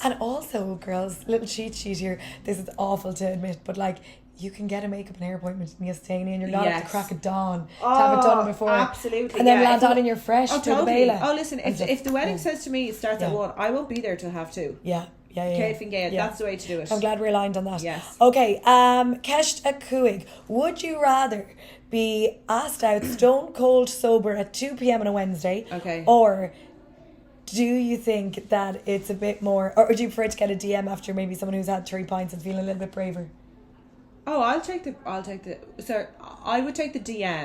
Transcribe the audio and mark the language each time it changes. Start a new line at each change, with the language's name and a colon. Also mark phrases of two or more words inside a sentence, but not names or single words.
English: And also, girls, little cheat sheet here. This is awful to admit, but like, you can get a makeup and hair appointment in Yastani and you're not at the crack of dawn to have it done before. Absolutely. And then land on and you're fresh for totally. the Béala. Oh, listen, if the wedding says to me it starts at 1, I won't be there till 2:30. Yeah. Kate and Gael, that's the way to do it. I'm glad we're aligned on that. Yes.
Irish: Okay, ceist a chugaibh.
English: Would you rather be asked out stone cold sober at 2 p.m. on a Wednesday? Okay. Or do you think that it's a bit more, or do you prefer to get a DM after maybe someone who's had 3 pints and feeling a little bit braver? Oh, I would take the DM.